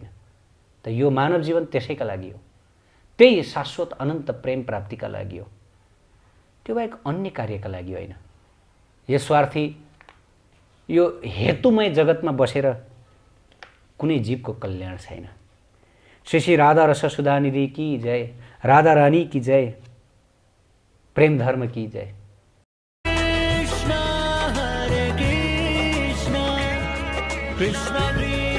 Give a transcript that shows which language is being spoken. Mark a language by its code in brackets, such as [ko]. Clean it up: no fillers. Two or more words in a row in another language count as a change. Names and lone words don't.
[ne] त यो मानव जीवन त्यसैका लागि हो, त्यही शाश्वत अनन्त प्रेम प्राप्तिका लागि हो, त्यो बाहेक अन्य कार्यका लागि होइन। यो स्वार्थी, यो हेतुमय जगतमा बसेर कुनै जीवको कल्याण छैन। [hi] श्री श्री राधा रस सुधानिधि की जय, राधा रानी की जय, प्रेम धर्म की जय। कृष्ण हरे कृष्ण कृष्ण